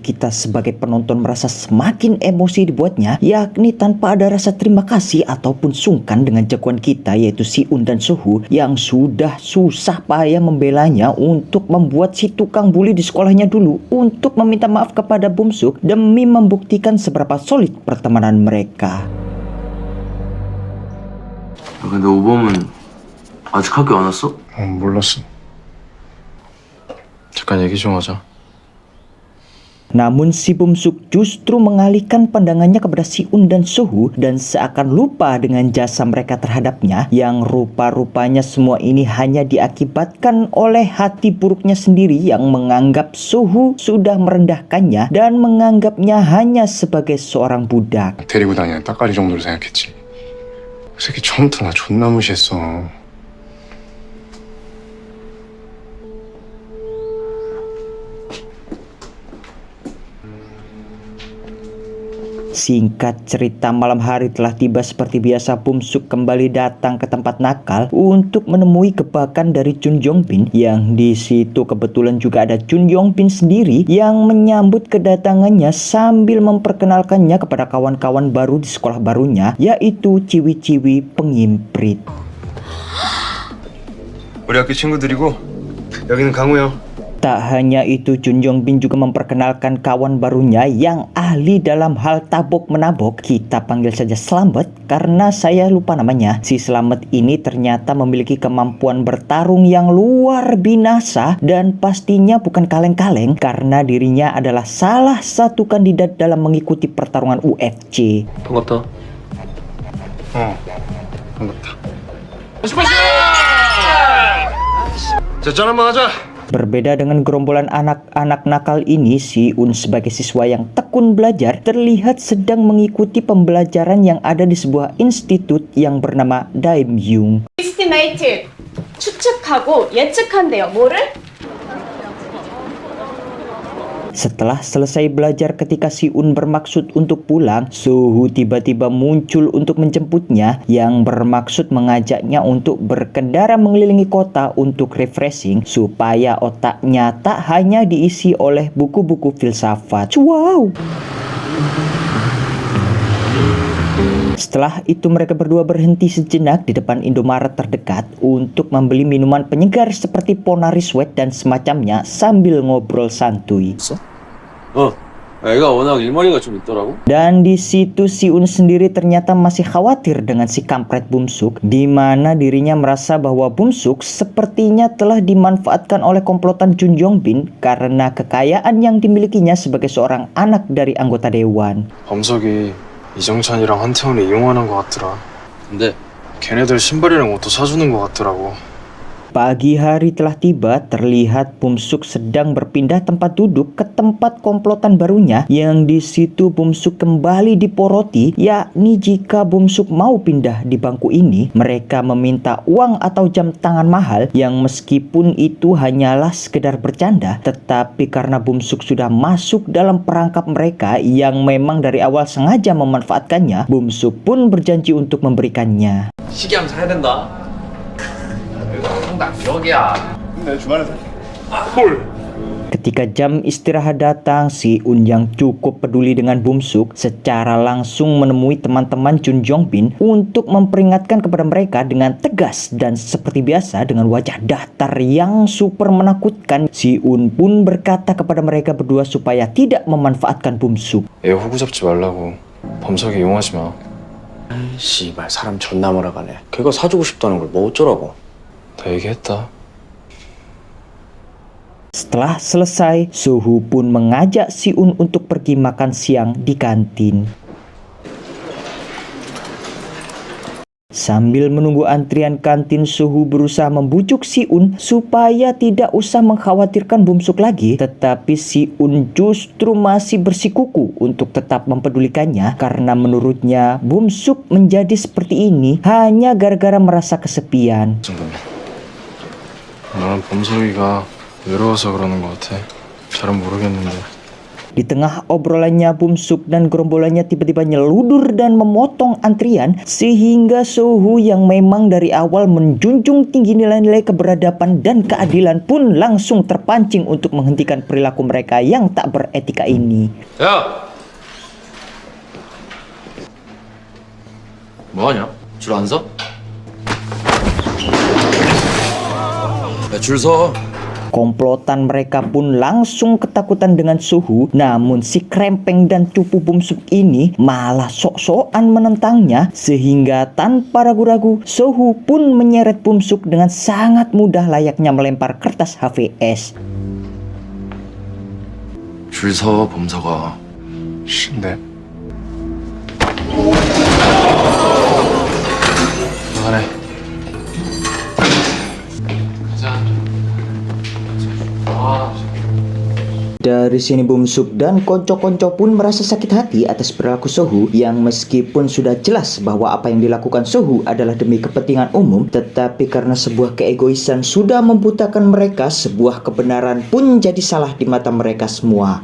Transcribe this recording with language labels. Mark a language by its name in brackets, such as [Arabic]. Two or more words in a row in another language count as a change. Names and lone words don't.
[Indonesian] kita sebagai penonton merasa semakin emosi dibuatnya, yakni tanpa ada rasa terima kasih ataupun sungkan dengan jagoan kita yaitu Si-un dan Sohu yang sudah susah payah membelanya untuk membuat si tukang bully di sekolahnya dulu untuk meminta maaf kepada Bumsuk demi membuktikan seberapa solid pertemanan mereka. [Korean] 근데 오범은 아직 학교 안 왔어? 몰랐어. 잠깐 얘기 좀 하자. [Indonesian] Namun si Bumsuk justru mengalihkan pandangannya kepada Si-un dan Sohu dan seakan lupa dengan jasa mereka terhadapnya yang rupa-rupanya semua ini hanya diakibatkan oleh hati buruknya sendiri yang menganggap Sohu sudah merendahkannya dan menganggapnya hanya sebagai seorang budak. [Korean] 데리고 다니는 따까리 정도로 생각했지. 그 새끼 처음부터 나 존나 무시했어. [Indonesian] Singkat cerita, malam hari telah tiba. Seperti biasa, Bumsuk kembali datang ke tempat nakal untuk menemui gebrakan dari Chun Yongbin, yang di situ kebetulan juga ada Chun Yongbin sendiri yang menyambut kedatangannya sambil memperkenalkannya kepada kawan-kawan baru di sekolah barunya, yaitu ciwi-ciwi pengimprit. [Korean] 우리 학교 친구들이고 여기는 강우야. [Indonesian] Tak hanya itu, Chun Yongbin juga memperkenalkan kawan barunya yang ahli dalam hal tabok menabok. Kita panggil saja Slamet karena saya lupa namanya. Si Slamet ini ternyata memiliki kemampuan bertarung yang luar binasa dan pastinya bukan kaleng-kaleng karena dirinya adalah salah satu kandidat dalam mengikuti pertarungan UFC. [Korean] 반갑다. 반갑다. 자, 짠 한번 하자. [Indonesian] Berbeda dengan gerombolan anak-anak nakal ini, Si-un sebagai siswa yang tekun belajar terlihat sedang mengikuti pembelajaran yang ada di sebuah institut yang bernama Daimyung. [Korean] estimate 추측하고 예측한대요. 뭐를? [Indonesian] Setelah selesai belajar, ketika Si-un bermaksud untuk pulang, Sohu tiba-tiba muncul untuk menjemputnya yang bermaksud mengajaknya untuk berkendara mengelilingi kota untuk refreshing supaya otaknya tak hanya diisi oleh buku-buku filsafat. Wow! Setelah itu mereka berdua berhenti sejenak di depan Indomaret terdekat untuk membeli minuman penyegar seperti Ponari Sweat dan semacamnya sambil ngobrol santuy. [Korean] 애가 워낙 일머리가 좀 있더라고. [Indonesian] Dan di situ Si-un sendiri ternyata masih khawatir dengan si kampret Bumsuk, di mana dirinya merasa bahwa Bumsuk sepertinya telah dimanfaatkan oleh komplotan Chun Yongbin karena kekayaan yang dimilikinya sebagai seorang anak dari anggota dewan. [Korean] 범석이 이정찬이랑 한태원을 이용하는 것 같더라. 근데 걔네들 신발이랑 옷도 사주는 것 같더라고. [Indonesian] Pagi hari telah tiba, terlihat Bumsuk sedang berpindah tempat duduk ke tempat komplotan barunya yang di situ Bumsuk kembali diporoti, yakni jika Bumsuk mau pindah di bangku ini, mereka meminta uang atau jam tangan mahal yang meskipun itu hanyalah sekedar bercanda, tetapi karena Bumsuk sudah masuk dalam perangkap mereka yang memang dari awal sengaja memanfaatkannya, Bumsuk pun berjanji untuk memberikannya. [Korean] 시계하면 사야 된다. 정답 여기야. 내 주말에 사. [Indonesian] Ketika jam istirahat datang, Si-un yang cukup peduli dengan Bumsuk secara langsung menemui teman-teman Chun Yongbin untuk memperingatkan kepada mereka dengan tegas dan seperti biasa dengan wajah datar yang super menakutkan. Si-un pun berkata kepada mereka berdua supaya tidak memanfaatkan Bumsuk. [Korean] 애 호구 잡지 말라고. 범석이 이용하지 마. 씨발 사람 존나 몰아가네. 걔가 사주고 싶다는 걸 뭐 어쩌라고. 다 얘기했다. [Indonesian] Setelah selesai, Sohu pun mengajak Si-un untuk pergi makan siang di kantin. Sambil menunggu antrian kantin, Sohu berusaha membujuk Si-un supaya tidak usah mengkhawatirkan Bum-suk lagi. Tetapi Si-un justru masih bersikuku untuk tetap mempedulikannya karena menurutnya Bum-suk menjadi seperti ini hanya gara-gara merasa kesepian. [Korean] 나는 범석이가 외로워서 그러는 것 같아. 잘은 모르겠는데. [Indonesian] Di tengah obrolannya, Bum-suk dan gerombolannya tiba-tiba nyeludur dan memotong antrian sehingga Sohu yang memang dari awal menjunjung tinggi nilai-nilai keberadaban dan keadilan pun langsung terpancing untuk menghentikan perilaku mereka yang tak beretika ini. [Korean] 야! 뭐하냐? 줄 안 서? 야, 줄 서. [Indonesian] Komplotan mereka pun langsung ketakutan dengan Sohu. Namun si Krempeng dan cupu Bum-suk ini malah sok-sokan menentangnya, sehingga tanpa ragu-ragu Sohu pun menyeret Bum-suk dengan sangat mudah layaknya melempar kertas HVS. [Korean] 줄 서, 범석아. 네. 그만해. [Indonesian] Dari sini Bum-suk dan konco-konco pun merasa sakit hati atas perilaku Sohu yang meskipun sudah jelas bahwa apa yang dilakukan Sohu adalah demi kepentingan umum, tetapi karena sebuah keegoisan sudah membutakan mereka, sebuah kebenaran pun jadi salah di mata mereka semua.